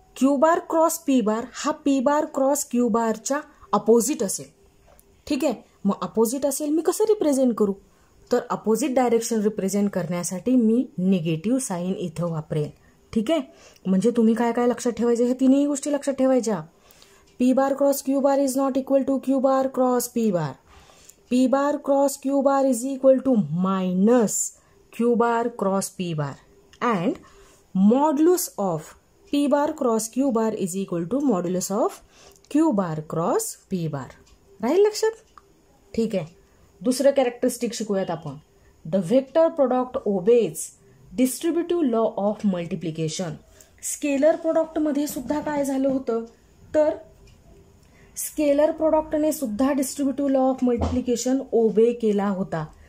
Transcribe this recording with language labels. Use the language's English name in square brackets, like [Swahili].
[Marathi] Q bar cross P बार हा P बार cross Q बारच्या opposite असेल. ठीक आहे, मग अपोजिट असेल मी कसं रिप्रेझेंट करू, तर अपोजिट डायरेक्शन रिप्रेझेंट करण्यासाठी मी निगेटिव्ह साईन इथं वापरेन. ठीक आहे, म्हणजे तुम्ही काय काय लक्षात ठेवायचे, हे तिन्ही गोष्टी लक्षात ठेवायच्या. [English] P bar cross Q bar is not equal to Q bar cross P bar. P bar cross Q bar is equal to minus Q bar cross P bar and modulus of P bar cross Q bar is equal to modulus of Q bar cross P bar. [Marathi] राहील लक्षात. ठीक आहे, दुसरं characteristic शिकूयात आपण. [English] The vector product obeys distributive law of multiplication. [Marathi] Scalar प्रोडक्टमध्ये सुद्धा काय झालं होतं, तर स्केलर प्रोडक्टने सुद्धा डिस्ट्रीब्युटिव्ह लॉ ऑफ मल्टिप्लिकेशन ओबे केला होता.